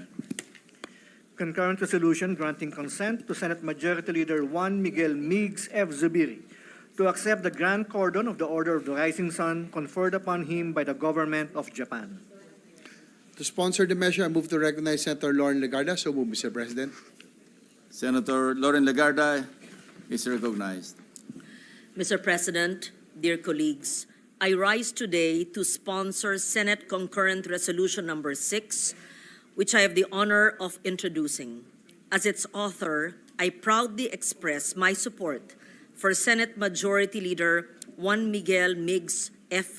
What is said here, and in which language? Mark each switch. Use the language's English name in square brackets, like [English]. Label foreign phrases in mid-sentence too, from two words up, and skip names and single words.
[English] Concurrent resolution granting consent to Senate Majority Leader Juan Miguel Migs F. Zubiri to accept the Grand Cordon of the Order of the Rising Sun conferred upon him by the government of Japan. To sponsor the measure, I move to recognize Senator Lauren Legarda. So move, Mr. President. Senator Lauren Legarda is recognized. Mr. President, dear colleagues, I rise today to sponsor Senate Concurrent Resolution number 6, which I have the honor of introducing. As its author, I proudly express my support for Senate Majority Leader Juan Miguel Migs F.